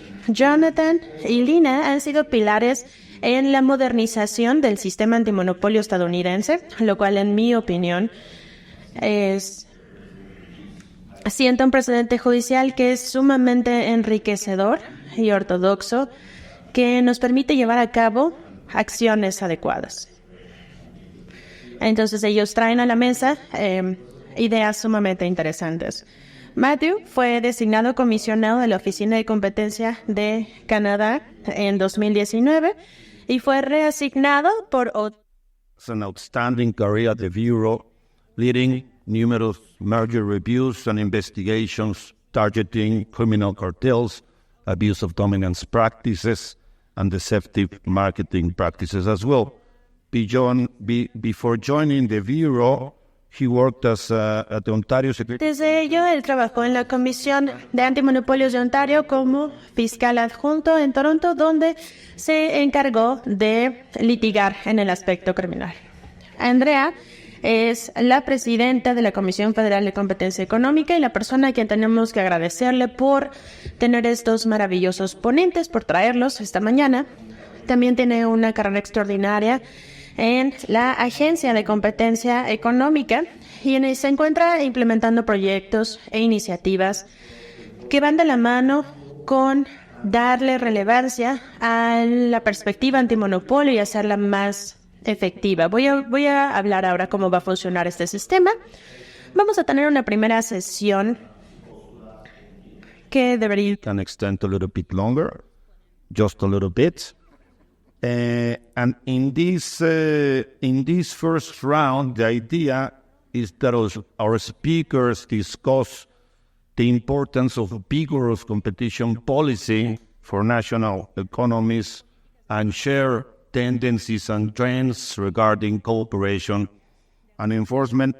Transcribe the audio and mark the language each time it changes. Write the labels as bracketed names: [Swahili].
[Spanish] Jonathan y Lina han sido pilares en la modernización del sistema antimonopolio estadounidense, lo cual, en mi opinión, sienta un precedente judicial que es sumamente enriquecedor y ortodoxo, que nos permite llevar a cabo acciones adecuadas. Entonces ellos traen a la mesa ideas sumamente interesantes. Matthew fue designado comisionado de la Oficina de Competencia de Canadá en 2019 y fue reasignado por [English] an outstanding career at the Bureau, leading numerous merger reviews and investigations targeting criminal cartels, abuse of dominance practices, and deceptive marketing practices as well. Before joining the Bureau, he worked at the Ontario Secretary. [Spanish] Desde ello, él trabajó en la Comisión de Antimonopolios de Ontario como fiscal adjunto en Toronto, donde se encargó de litigar en el aspecto criminal. Andrea es la presidenta de la Comisión Federal de Competencia Económica y la persona a quien tenemos que agradecerle por tener estos maravillosos ponentes, por traerlos esta mañana. También tiene una carrera extraordinaria en la Agencia de Competencia Económica y se encuentra implementando proyectos e iniciativas que van de la mano con darle relevancia a la perspectiva antimonopolio y hacerla más efectiva. Voy a hablar ahora cómo va a funcionar este sistema. Vamos a tener una primera sesión que debería... [English] Can extend a little bit longer, just a little bit. And in this first round, the idea is that our speakers discuss the importance of vigorous competition policy for national economies and share tendencies and trends regarding cooperation and enforcement.